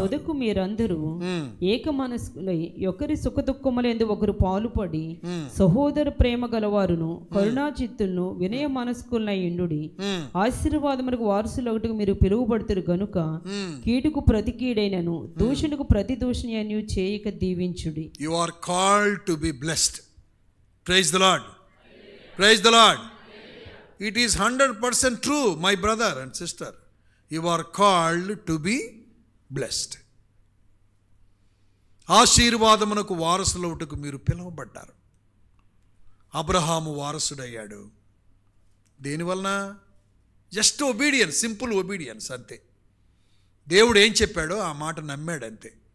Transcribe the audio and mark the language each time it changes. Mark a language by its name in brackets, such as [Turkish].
[Telugu] తొదకు మీరందరూ ఏక మనస్కులై ఒకరి సుఖ దుఃఖములందు ఒకరు పాలుపడి సహోదర ప్రేమ గలవారును కరుణాచిత్తులను వినయ మనస్కులై ఉండుడి. ఆశీర్వాదములకు వారసులొకటికి మీరు పిలువబడుతురు గనుక కీడుకు ప్రతి కీడైనను దూషణకు ప్రతి దూషణను చేయక దీవించుడి. [English] You are called to be blessed. Praise the Lord. Praise the Lord. It is 100% true, my brother and sister. You are called to be blessed. [Telugu] ఆశీర్వాదమునకు వారసులవుటకు మీరు పిలువబడ్డారు. Abraham వారసుడయ్యాడు. దేనివలన? [English] just obedience, simple obedience [Telugu] అంతే. దేవుడు ఏం చెప్పాడో ఆ మాట నమ్మాడు అంతే.